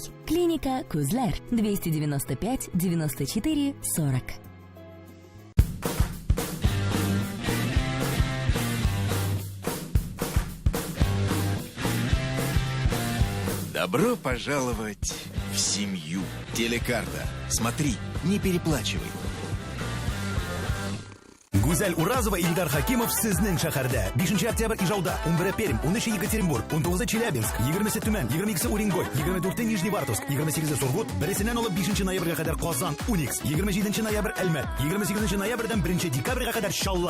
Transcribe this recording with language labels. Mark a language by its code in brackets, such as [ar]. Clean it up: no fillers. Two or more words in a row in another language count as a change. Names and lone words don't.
[ru] Клиника Кузлер 295 94 40. Добро пожаловать в семью. Телекарта. Смотри, не переплачивай. [tt] Гүзәл Уразова, Ильдар Хакимов сезнең шәһәрдә. 5 октябрь Ижауда, 11 Пермь, 13 Екатеринбург, 19 Челябинск, 20 Төмән, 22 Уренгой, 24 Нижневартовск, 28 Сургут, 1 алып 5 ноябрьгә кадәр Казан, Уникс, 27 ноябрь Әлмәт, 28 ноябрьдән 1 декабрьгә кадәр Чаллы.